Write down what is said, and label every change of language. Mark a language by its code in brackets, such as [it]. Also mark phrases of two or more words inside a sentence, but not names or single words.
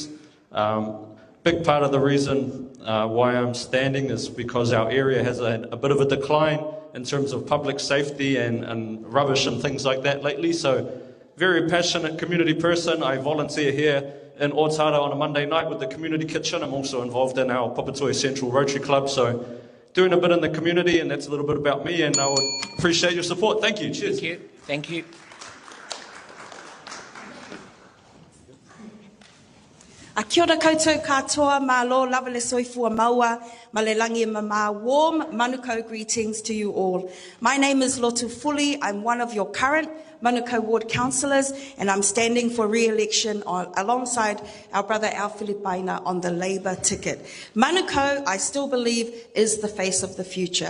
[en] Big part of the reason why I'm standing is because our area has a bit of a decline in terms of public safety and rubbish and things like that lately, so very passionate community person. I volunteer here in Otara on a Monday night with the community kitchen. I'm also involved in our Papatoetoe Central Rotary Club, so doing a bit in the community, and that's a little bit about me, and I would appreciate your support. Thank you. Cheers. Thank you. Thank you. [mi] Kia ora koutou katoa, [sm] malo, lava le soifua maua, malelangi mama, [en] warm Manukau greetings to you all. My name is Lotu Fuli. I'm one of your current Manukau Ward councillors, and I'm standing for re-election alongside our brother Al Filipaina on the Labour ticket. Manukau, I still believe, is the face of the future.